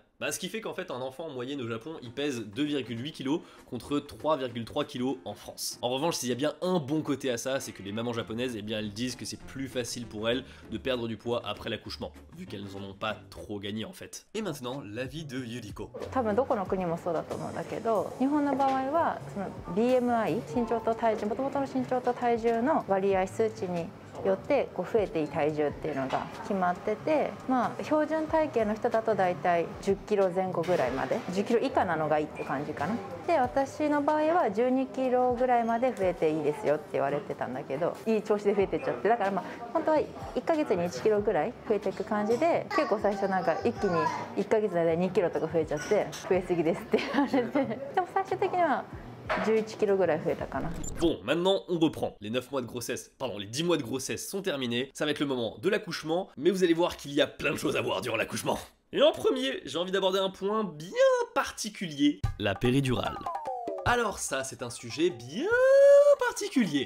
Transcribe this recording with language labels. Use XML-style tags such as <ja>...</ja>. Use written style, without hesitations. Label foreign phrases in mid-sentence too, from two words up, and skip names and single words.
<fr>Bah ce qui fait qu'en fait un enfant en moyenne au Japon il pèse 2,8 kg contre 3,3 kg en France. En revanche s'il y a bien un bon côté à ça, c'est que les mamans japonaises eh bien elles disent que c'est plus facile pour elles de perdre du poids après l'accouchement, vu qu'elles en ont pas trop gagné en fait. Et maintenant l'avis de Yuriko.</fr> <ja>多分どこの国もそうだと思うんだけど、日本の場合はその BMI 身長と体重、元々の身長と体重の割合数値によってこう増えていい体重っていうのが決まってて、まあ標準体型の人だとだいたい10キロ前後ぐらいまで、10キロ以下なのがいいって感じかな。で私の場合は12キロぐらいまで増えていいですよって言われてたんだけど、いい調子で増えてっちゃって、だからまあ本当は1ヶ月に1キロぐらい増えていく感じで、結構最初なんか一気に1ヶ月で2キロとか増えちゃって増えすぎですって言われて、でも最終的には11 kgぐらい増えたかな。</ja> <fr>Bon, maintenant on reprend. Les 9 mois de grossesse, pardon, les 10 mois de grossesse sont terminés. Ça va être le moment de l'accouchement, mais vous allez voir qu'il y a plein de choses à voir durant l'accouchement. Et en premier, j'ai envie d'aborder un point bien particulier, la péridurale. Alors ça, c'est un sujet bien particulier.</fr>